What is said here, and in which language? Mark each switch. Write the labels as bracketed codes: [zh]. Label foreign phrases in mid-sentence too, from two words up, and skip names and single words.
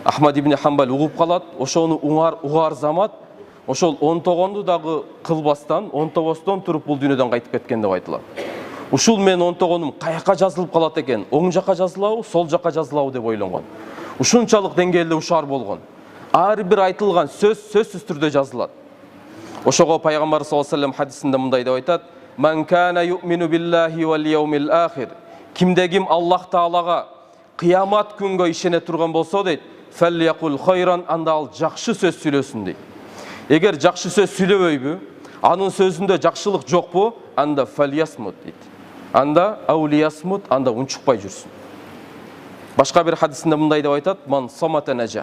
[ky] Ахмад ибн Хамбал угуп калат, ошону угар замат, ошол 19-ду дагы кылбастан, 19-тон туруп бул дүйнөдөн кайтып кеткен деп айтылат. Ушул менин 19-ум каяка жазылып калат экен, оң жака жазылабы, сол жака жазылабы деп ойлонгон. Ушунчалык деңгээлде ушар болгон. Ар бир айтылган сөзсүз түрдө жазылат. Ошого пайгамбар [ar] صلى الله عليه وسلم [ky] хадисинде мындай деп айтат: [ar] "من كان يؤمن بالله واليوم الآخر." [ky] Кимде ким [ar] الله تعالى [ky] кыямат күнгө ишене турган болсо дейт, [ar] "فليقل خيرا", [ky] анда ал жакшы сөз сүйлөсүн дейт. Эгер жакшы сөз сүйлөбөйбү, анын сөзүндө жакшылык жокпу, анда фалиясмут дейт. Анда аулиясмут, анда унчукпай жүрсүн. Башка бир хадисинде мындай деп айтат: [ar] "من صمت نجا."